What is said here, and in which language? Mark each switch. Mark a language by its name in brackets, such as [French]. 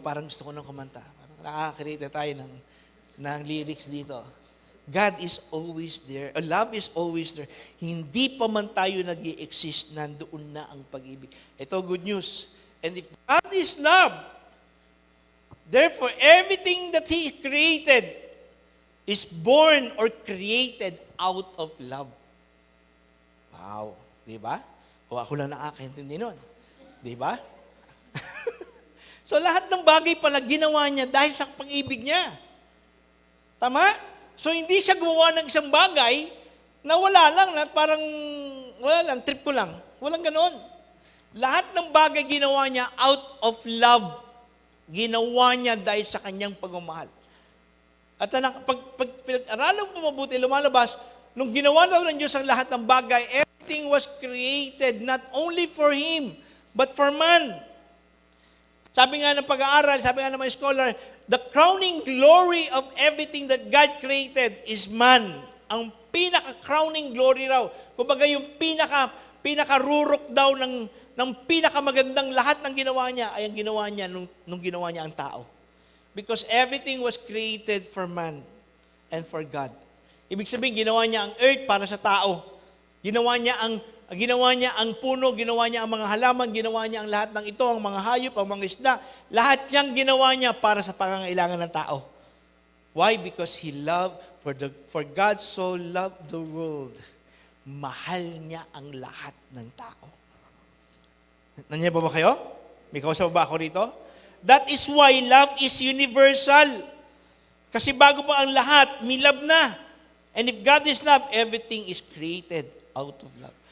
[Filipino] Parang gusto ko nang kumanta. Parang nakaka-create na tayo ng lyrics dito. [English] God is always there. [Filipino] Love is always there. Hindi pa man tayo nag-i-exist, nandoon na ang pag-ibig. Ito, [English] good news. And if God is love, therefore, everything that He created is born or created out of love. [Filipino] Wow. Di ba? O ako lang nakakaintindi nun. Di ba? So lahat ng bagay pala ginawa niya dahil sa pag-ibig niya. Tama? So hindi siya gumawa ng isang bagay na wala lang, na parang wala lang, trip ko lang. Walang ganoon. Lahat ng bagay ginawa niya [English] out of love. [Filipino] Ginawa niya dahil sa kanyang pagmamahal. At pag pinag-aralan mo mabuti, lumalabas, nung ginawa daw ng Diyos ang lahat ng bagay, [English] everything was created not only for Him, but for man. [Filipino] Sabi nga ng pag-aaral, sabi nga ng mga scholar, [English] the crowning glory of everything that God created is man. [Filipino] Ang pinaka-crowning glory raw. Kumbaga yung pinakarurok daw ng pinakamagandang lahat ng ginawa niya ay ang ginawa niya nung ginawa niya ang tao. [English] Because everything was created for man and for God. [Filipino] Ibig sabihin, ginawa niya ang earth para sa tao. Ginawa niya ang puno, ginawa niya ang mga halaman, ginawa niya ang lahat ng ito, ang mga hayop, ang mga isda. Lahat niyang ginawa niya para sa pangangailangan ng tao. Why? [English] Because for God so loved the world. [Filipino] Mahal niya ang lahat ng tao. Nandiyan ba kayo? May kausap ba ako rito? [English] That is why love is universal. [Filipino] Kasi bago pa ang lahat, may love na. [English] And if God is love, everything is created out of love.